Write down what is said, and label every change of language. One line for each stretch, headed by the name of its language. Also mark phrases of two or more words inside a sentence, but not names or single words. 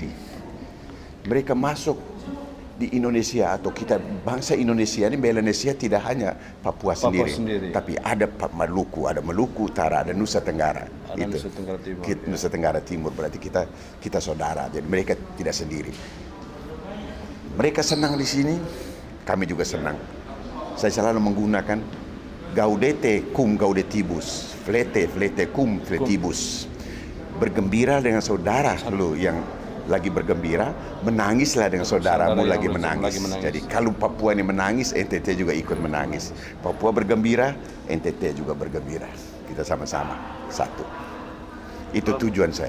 Indonesian: Mereka masuk di Indonesia atau kita bangsa Indonesia ini, Melanesia tidak hanya Papua sendiri, tapi ada Maluku Utara, ada Nusa Tenggara. Ada Nusa Tenggara Timur. Nusa Tenggara Timur berarti kita saudara. Jadi mereka tidak sendiri. Mereka senang di sini, kami juga senang. Saya selalu menggunakan
Latin: gaudete cum gaudetibus, flete cum fletibus.
Indonesian: Bergembira dengan saudara lu yang lagi bergembira, menangislah dengan saudaramu lagi menangis. Jadi kalau Papua ini menangis, NTT juga ikut menangis. Papua bergembira, NTT juga bergembira. Kita sama-sama satu. Itu tujuan saya.